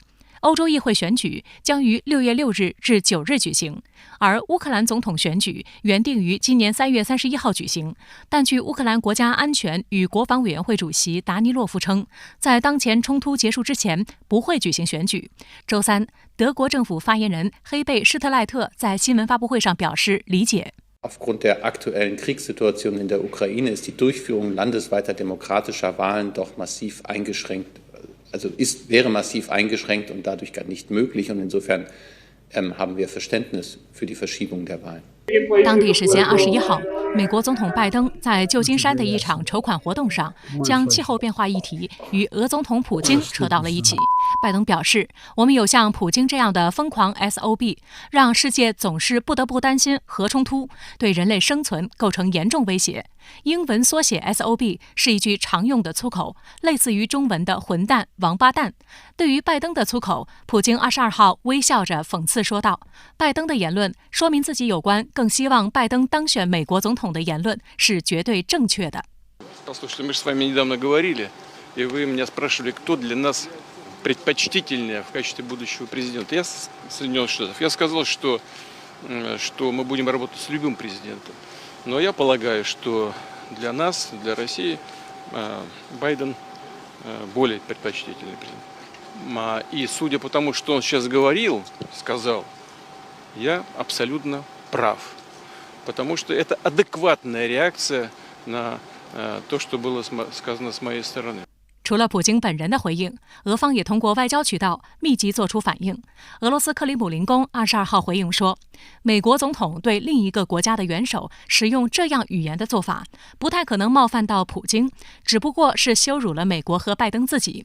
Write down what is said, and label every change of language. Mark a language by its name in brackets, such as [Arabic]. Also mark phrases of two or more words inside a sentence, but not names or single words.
[Chinese] 欧洲议会选举将于6月6日至9日举行，而乌克兰总统选举原定于今年3月31号举行，但据乌克兰国家安全与国防委员会主席达尼洛夫称，在当前冲突结束之前不会举行选举。周三，德国政府发言人黑贝施特赖特在新闻发布会上表示理解。 [German] Aufgrund der aktuellen Kriegssituation in der Ukraine ist die Durchführung landesweiter demokratischer Wahlen doch massiv eingeschränkt. wäre massiv eingeschränkt und dadurch gar nicht möglich. Und insofern haben wir Verständnis für die Verschiebung der Wahlen. [Chinese] 当地时间21号，美国总统拜登在旧金山的一场筹款活动上，将气候变化议题与俄总统普京扯到了一起。拜登表示，我们有像普京这样的疯狂 SOB， 让世界总是不得不担心核冲突，对人类生存构成严重威胁。英文缩写 SOB 是一句常用的粗口，类似于中文的混蛋、王八蛋。对于拜登的粗口，普京22号微笑着讽刺说道，拜登的言论说明自己有关更希望拜登当选美国总统的言论是绝对正确的。 [Russian] Послушайте, мы же с вами недавно говорили, и вы меня спрашивали, кто для нас предпочтительнее в качестве будущего президента. Я с Соединенных Штатов. Я сказал, что мы будем работать с любым президентом. Но я полагаю, что для нас, для России, Байден более предпочтительный президент. И судя по тому, что он сейчас сказал, я абсолютно прав. Потому что это адекватная реакция на то, что было сказано с моей стороны. [Chinese] 除了普京本人的回应，俄方也通过外交渠道密集做出反应。俄罗斯克里姆林宫22号回应说，美国总统对另一个国家的元首使用这样语言的做法，不太可能冒犯到普京，只不过是羞辱了美国和拜登自己。